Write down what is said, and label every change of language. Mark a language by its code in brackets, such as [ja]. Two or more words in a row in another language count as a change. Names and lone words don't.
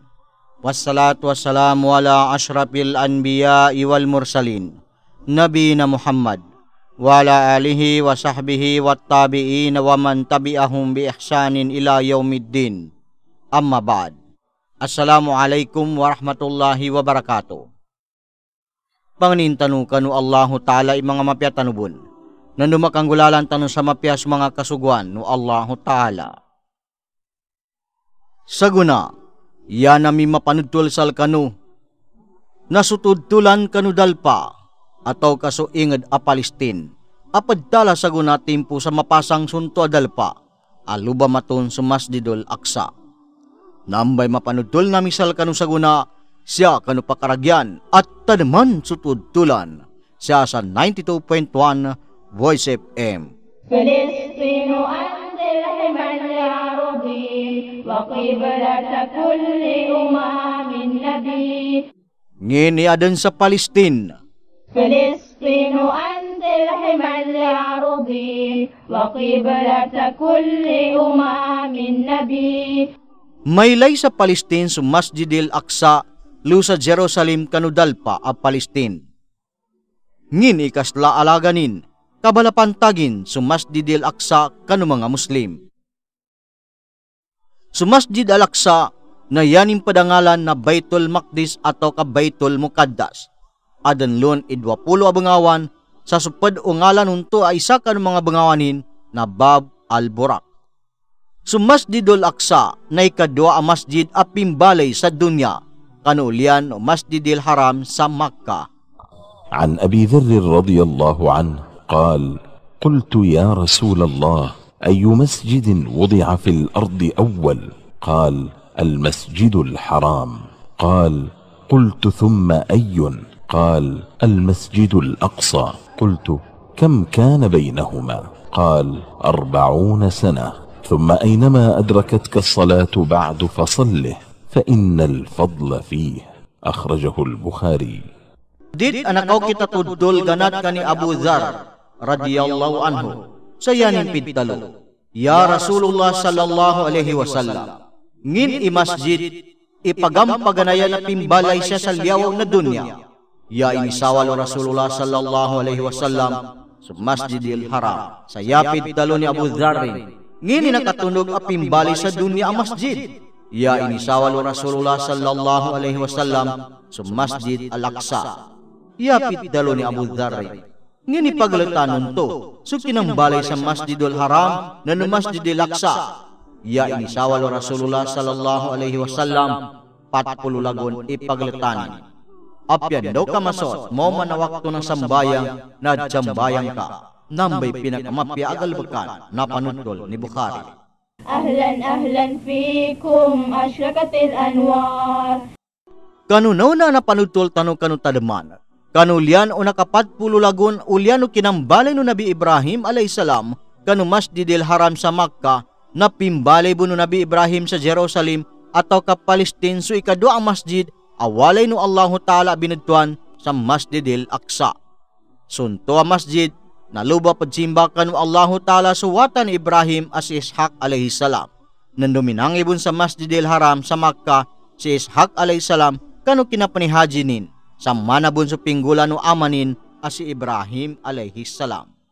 [ar] والصلاة والسلام على أشرف الأنبياء والمرسلين، نبينا محمد وعلى آله وصحبه والتابعين ومن تبعهم بإحسان إلى يوم الدين. أما بعد. السلام عليكم ورحمة الله وبركاته. [mdh] Panginintanu kanu [ar] الله تعالى [mdh] mga mapya tanubon, na numakanggulalan tanu sa mapyas mga kasuguan no [ar] الله تعالى. [mdh] Saguna, yan nami mapanudtul sal kanu, nasutudtulan kanu dalpa, ataw kaso inged a Palestine, apadtala saguna timpo sa mapasang sunto a dalpa, aluba maton sa Masjidul Aqsa. Nambay mapanudtul nami sal kanu saguna, siya kanu pakaragyan at tadman sutudtulan siya sa 92.1 Voice FM. [ar] فلسطين أنتِ حمى الأرض وقبلة كل أمم النبي. [mdh] Ngini adan sa Palestine. [ar] فلسطين أنتِ حمى الأرض وقبلة كل أمم النبي. [mdh] Maylay sa Palestine sa Masjidil Aqsa lu sa Jerusalem kanudalpa a Palestine. Ngin ikasla alaganin, kabalapantagin sa Masjidil Aqsa kanu mga Muslim. Sa Masjid al-Aqsa na yaning padangalan na Baitul Maqdis atau ka Baitul Muqaddas. Adan lon 20 abangawan sa supad o ngalan unto ay isa kanu mga bangawanin na Bab al-Burak. Sa Masjidul Aqsa na ikadwa a masjid a pimbalay sa dunya kanulian o Masjidil Haram sa Makkah. [ar] عن أبي ذر رضي الله عنه قال قلت يا رسول الله أي مسجد وضع في الأرض أول؟ قال المسجد الحرام. قال قلت ثم أي؟ قال المسجد الأقصى. قلت كم كان بينهما؟ قال 40 سنة. ثم أينما أدركتك الصلاة بعد فصله فإن الفضل فيه. أخرجه البخاري. [mdh] Dit anakaw kita tudol ganat kani Abu Dzar [ar] رضي الله عنه [mdh] sayanin pidtalo. Ya Rasulullah [ar] صلى الله عليه وسلم, [mdh] ngin i masjid ipagampaganayan na pimbalay siya sa liyaw na dunya. Ya inisawal Rasulullah [ar] صلى الله عليه وسلم [mdh] sa Masjidil Haram. Sayapid talo ni Abu Dzar, ngin nakatunog a pimbalay sa dunya ang masjid. Ya inisawal Rasulullah [ar] صلى الله عليه وسلم [mdh] sa Masjid al-Aqsa. Ya pitdalo ni Abu Dzar, ngini paglatanon to so kinambalay sa Masjidul Haram na no Masjidil Aqsa. Ya inisawal Rasulullah [ar] صلى الله عليه وسلم [mdh] 40 lagon ipaglatan. Apyan daw kamasot mo manawakto ng sambayang na jambayang ka. nambay pinakamapyagal bakan na panutol ni Bukhari. [ar] أهلا أهلا فيكم أشرقت الأنوار. [mdh] Kanunaw na panutol tanong kanu tadaman. Kanulian o nakapatpulo lagun ulyan o kinambalay no Nabi Ibrahim alayhisalam kanu Masjidil Haram sa Makkah na pimbalay no Nabi Ibrahim sa Jerusalem ataw ka Palestine so ikadua ang masjid awalay no [ar] الله تعالى [mdh] binadtuan sa Masjidil Aqsa. Sunto ang masjid naluba pagsimba kanu [ar] الله تعالى [mdh] suwatan ni Ibrahim as Ishaq alayhisalam. Nanduminang ibon sa Masjidil Haram sa Makkah si Ishaq alayhisalam kanu kinapanihajinin sa manabon sa pinggula no amanin as si Ibrahim alayhisalam.